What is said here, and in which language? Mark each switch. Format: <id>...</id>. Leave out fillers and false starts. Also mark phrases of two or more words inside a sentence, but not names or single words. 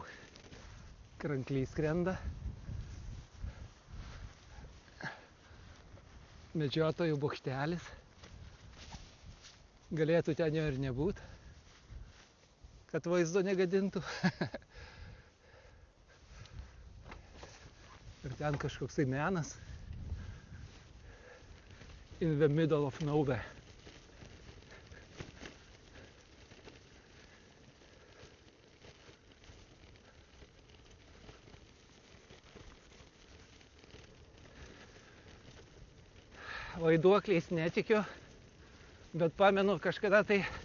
<lt>Krankliai skrenda. Medžiotojų bokštelis. Galėtų ten jo ir nebūt, kad vaizdo negadintų. Ir ten kažkoksai menas.</lt> <en>In the middle of nowhere.</en> <lt>Vaiduokliais netikiu, bet pamenu kažkada tai</lt>